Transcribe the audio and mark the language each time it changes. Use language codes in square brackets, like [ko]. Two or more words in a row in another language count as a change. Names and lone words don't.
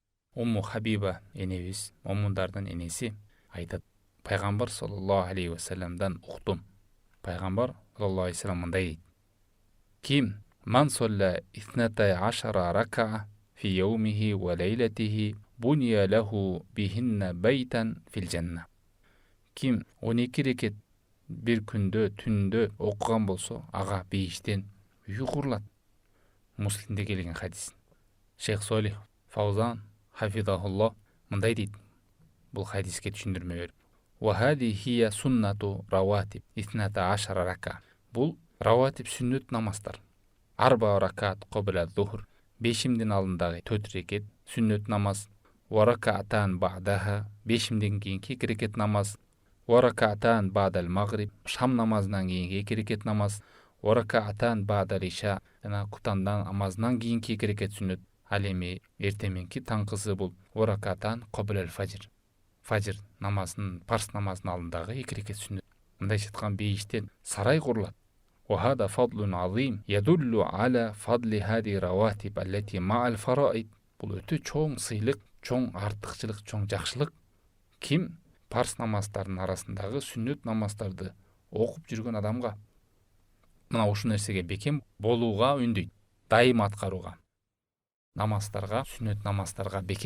[ky] Умму Хабиба энебиз, момундардын энеси айтат. Пайгамбар [ar] صلى الله عليه وسلم [ky] уктум. Пайгамбар [ar] صلى الله عليه وسلم [ky] мындай дейт. [ar] Ким من صلى اثنتي عشرة ركعة في يومه وليلته بني له بهن بيت في الجنة. [ky] Ким 12 рекет бир күндө түндө окуган болсо, ага бейиштен үй курулат. Муслимде келген хадис. Шейх Солих Фаузан хафизахуллах мындай дейт. Бул хадиске түшүндүрмө берип. [ar] وهذه هي سنة الرواتب اثنتا عشرة ركعة. [ky] Бул раватиб сүннөт намаздар. [ar] أربع ركعات قبل الظهر. [ky] Бешимдин алдындагы 4 рекет сүннөт намаз. [ar] وركعتين بعدها. [ky] Бешимден кийинки 2 рекет намаз. [ar] وركعتين بعد المغرب. [ky] Шам намазынан кийинки 2 рекет намаз. [ar] وركعتين بعد العشاء. [ky] Жана кутандан намазынан кийинки 2 рекет сүннөт. Ал эми эртеменки таңкысы бул [ar] وركعتين قبل الفجر. [ky] Фажр намазынын, парс намазынын алдындагы 2 рекет сүннөт. Мындайча айткан бейиштен сарай курулат. [ar] وهذا فضل عظيم يدل على فضل هذه الرواتب التي مع الفرائض. [ky] Бул өтө чоң сыйлык, чоң артыкчылык, чоң жакшылык. Ким парс намаздардын арасындагы сүннөт намаздарды окуп жүргөн адамга мына ушул нерсеге бекем болууга үндөйт, дайым аткарууга. Намаздарга, сүннөт намазддарга бекем болойлу.